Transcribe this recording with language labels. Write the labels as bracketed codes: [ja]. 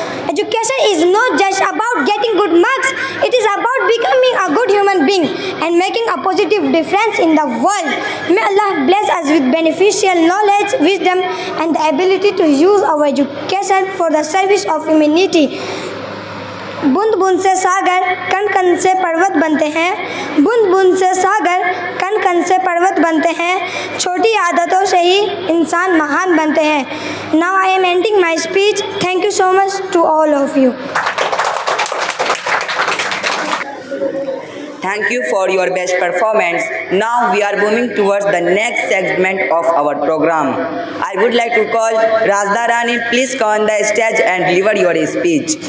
[en] Education is not just about getting good marks, it is about becoming a good human being and making a positive difference in the world. May Allah bless us with beneficial knowledge, wisdom, and the ability to use our education for the service of humanity. [hi] बूंद बूंद से सागर, कण कण से पर्वत बनते हैं. बूंद बूंद से सागर, कण कण से पर्वत बनते हैं. छोटी आदतों से ही इंसान महान बनते हैं. [en] Now I am ending my speech. Thank you so much to all of you. Thank you for your best performance. Now we are moving towards the next segment of our program. I would like to call Razda Rani. Please come on the stage and deliver your speech.